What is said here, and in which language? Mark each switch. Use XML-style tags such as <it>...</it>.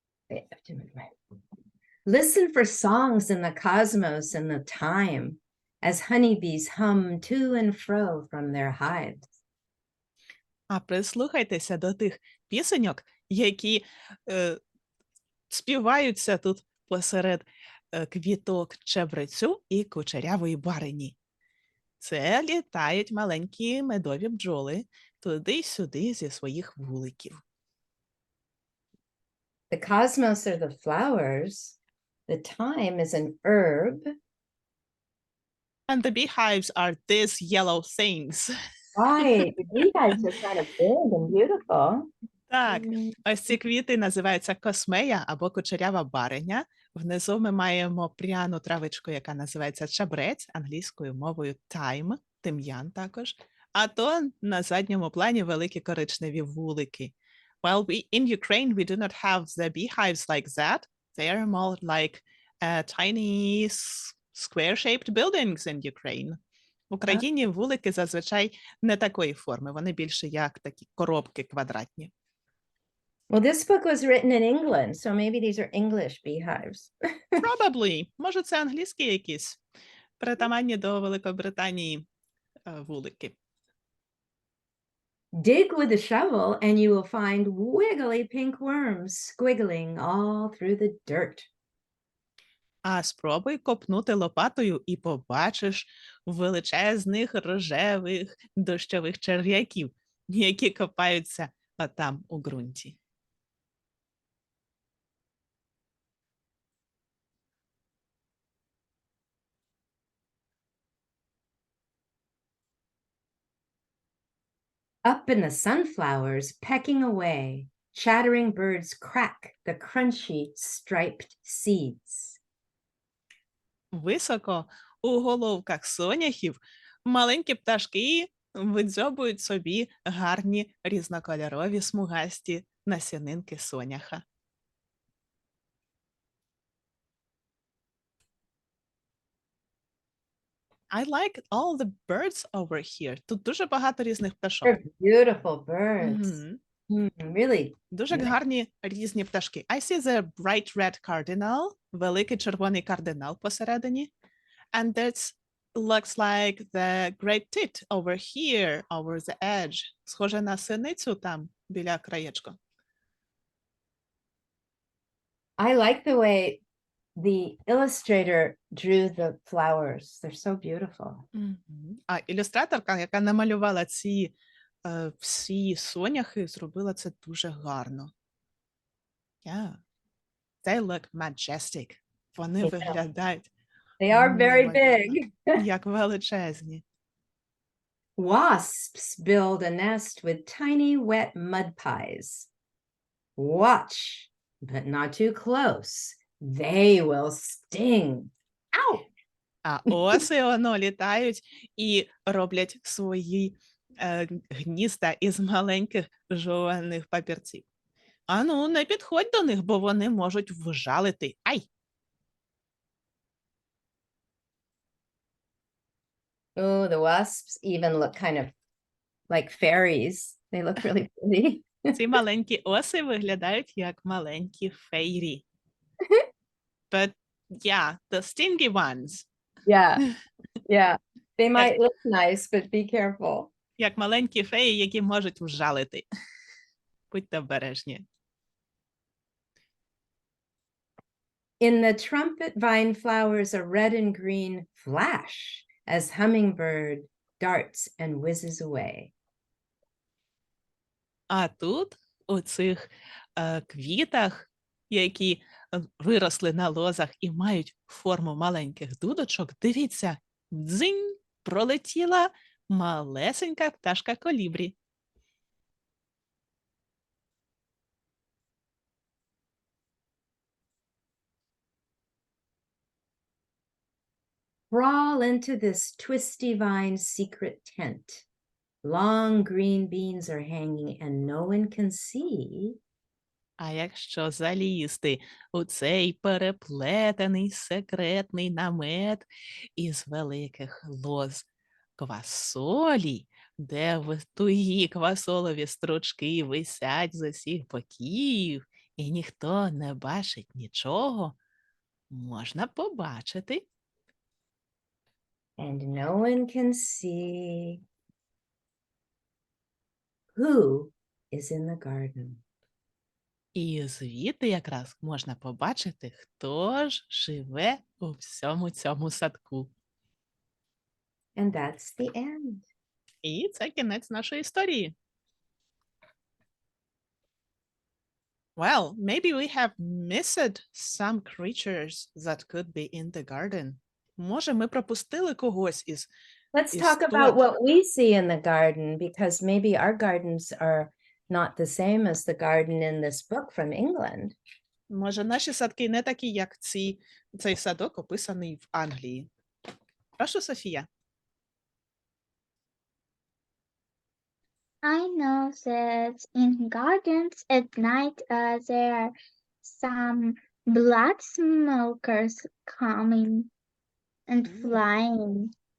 <en>Wait, I have to move my- Listen for songs in the cosmos and the time as honeybees hum to and fro from their hives.</en> <uk>А прислухайтеся до тих пісеньок, які співаються тут посеред квіток чебрецю і кучерявої барині. Це літають маленькі медові бджоли туди-сюди зі своїх вуликів.</uk> <en>The cosmos are the flowers. The time is an herb. And the beehives are these yellow things. Right. The beehives are kind of big and beautiful.</en> <uk>Так, ось ці квіти називаються космея або кучерява бариня. Внизу ми маємо пряну травичку, яка називається чабрець, англійською мовою thyme, тим'ян також. А то на задньому плані великі коричневі вулики.</uk> <en>Well, in Ukraine, we do not have the beehives like that. They are more like tiny square-shaped buildings in Ukraine.</en> <uk>В Україні вулики зазвичай не такої форми, вони більше як такі коробки квадратні.</uk> <en>Well, this book was written in England, so maybe these are English beehives. Probably.</en> <uk>Може, це англійські якісь притаманні до Великобританії вулики.</uk> <en>Dig with a shovel and you will find wiggly pink worms squiggling all through the dirt.</en> <uk>А спробуй копнути лопатою і побачиш величезних рожевих дощових черв'яків, які копаються там у ґрунті.</uk> <en>Up in the sunflowers, pecking away, chattering birds crack the crunchy striped seeds.</en> <uk>Високо у головках соняхів маленькі пташки видзьобують собі гарні різнокольорові смугасті насінинки соняха.</uk> <en>I like all the birds over here.</en> <uk>Тут дуже багато різних пташок.</uk> <en>They're beautiful birds. Мгм. Really.</en> <uk>Дуже гарні різні пташки.</uk> <en>I see the bright red cardinal,</en> <uk>великий червоний кардинал посередині.</uk> <en>And that looks like the great tit over here, over the edge.</en> <uk>Схоже на синицю там, біля краєчка.</uk> <en>I like the way the illustrator drew the flowers. They're so beautiful. Мгм.</en> <uk>А ілюстраторка, яка намалювала ці всі соняхи, зробила це дуже гарно.</uk> <en>Yeah. They look majestic.</en> <uk>Вони</uk> <en>Yeah.</en> <uk>виглядають</uk> <en>They are very</en> <uk>неймовірно,</uk> <en>big.</en> <uk>як величезні.</uk> <en>Wasps build a nest with tiny wet mud pies. Watch, but not too close. They will sting. Ow!</en> <uk>А оси воно літають і роблять свої гнізда із маленьких жованих папірців. Ану, не підходь до них, бо вони можуть вжалити. Ай!</uk> <en>Oh, the wasps even look kind of like fairies. They look really pretty.</en> <uk>Ці маленькі оси виглядають як маленькі фейрі.</uk> <en>But yeah, the stingy ones. Yeah, yeah. They might look nice, but be careful.</en> <uk>Як маленькі феї, які можуть вжалити. Будьте обережні.</uk> <en>In the trumpet vine flowers, a red and green flash as hummingbird darts and whizzes away.</en> <uk>А тут, у цих квітах, які виросли на лозах і мають форму маленьких дудочок, дивіться, дзинь, пролетіла малесенька пташка колібрі.</uk> <en>Crawl into this twisty vine secret tent. Long green beans are hanging and no one can see.</en> <uk>А якщо залізти у цей переплетений секретний намет із великих лоз квасолі, де тугі квасолові стручки висять з усіх боків, і ніхто не бачить нічого, можна побачити.</uk> <en>And no one can see who is in the garden.</en> <uk>І звідти якраз можна побачити, хто ж живе у всьому цьому садку.</uk> <en>And that's the end.</en> <uk>І це кінець нашої історії.</uk> <en>Well, maybe we have missed some creatures that could be in the garden.</en> <uk>Може, ми пропустили когось із</uk> <en>Let's Is talk about what we see in the garden, because maybe our gardens are not the same as the garden in this book from England.</en> <uk>Може, наші садки не такі, як цей садок, описаний в Англії. Прошу, Софія.</uk> <en>I know that in gardens at night there are some blood smokers coming and flying.</en>